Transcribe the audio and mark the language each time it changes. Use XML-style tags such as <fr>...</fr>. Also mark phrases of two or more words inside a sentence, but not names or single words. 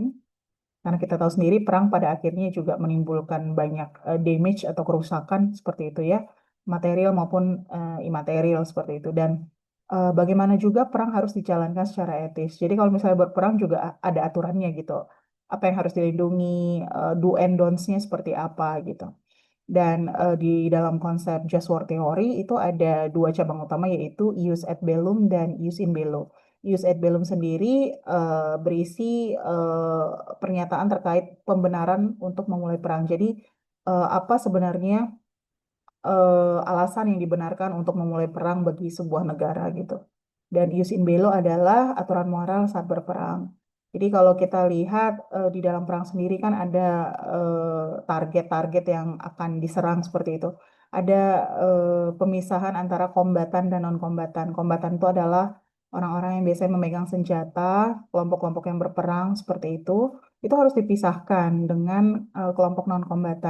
<id>Karena kita tahu sendiri perang pada akhirnya juga menimbulkan banyak damage atau kerusakan seperti itu ya, material maupun imaterial seperti itu. Dan bagaimana juga perang harus dijalankan secara etis. Jadi kalau misalnya berperang juga ada aturannya gitu. Apa yang harus dilindungi,</id> <en>do and don'ts-nya</en> <id>seperti apa gitu. Dan di dalam konsep</id> <en>just war theory</en> <id>itu ada dua cabang utama yaitu</id> <la>ius et bellum</la> <id>dan</id> <la>ius in bello. Ius et bellum</la> <id>sendiri berisi pernyataan terkait pembenaran untuk memulai perang. Jadi apa sebenarnya alasan yang dibenarkan untuk memulai perang bagi sebuah negara gitu. Dan</id> <la>ius in bello</la> <id>adalah aturan moral saat berperang. Jadi kalau kita lihat di dalam perang sendiri kan ada target-target yang akan diserang seperti itu. Ada pemisahan antara kombatan dan non-kombatan. Kombatan itu adalah orang-orang yang biasanya memegang senjata, kelompok-kelompok yang berperang seperti itu harus dipisahkan dengan kelompok non-kombatan.</id>